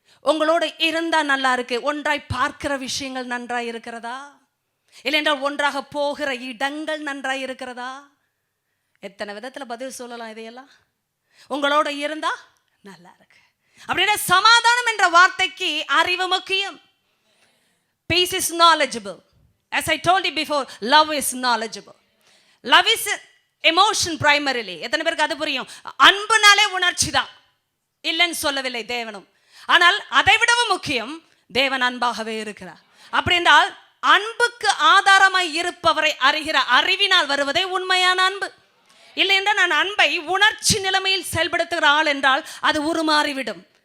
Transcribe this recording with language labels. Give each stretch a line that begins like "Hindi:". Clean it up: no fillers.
Tamil: உங்களோட இருந்தா நல்லா இருக்கு. ஒன்றாய் பார்க்கிற விஷயங்கள் நன்றாய் இருக்கிறதா? இல்லை என்றால் ஒன்றாக போகிற இடங்கள் நன்றாய் இருக்கிறதா? எத்தனை விதத்துல பதில் சொல்லலாம் இதையெல்லாம். உங்களோட இருந்தா நல்லா இருக்கு. அப்படின்னா சமாதானம் என்ற வார்த்தைக்கு அறிவு முக்கியம்.
English: Peace is knowledgeable. As I told you before, love is knowledgeable. Love is emotion primarily.
Tamil: எத்தனை பேருக்கு அது புரியும்? அன்புனாலே உணர்ச்சி தான், இல்லைன்னு சொல்லவில்லை தேவனும். ஆனால் அதை விடவும் முக்கியம், தேவன் அன்பாகவே இருக்கிறார். அப்படி என்றால் அன்புக்கு ஆதாரமாய் இருப்பவரை அறிகிற அறிவினால் வருவதே உண்மையான அன்பு. இல்லை என்றால் நான் அன்பை உணர்ச்சி நிலைமையில் செயல்படுத்துகிற ஆள் என்றால் அது உருமாறிவிடும்.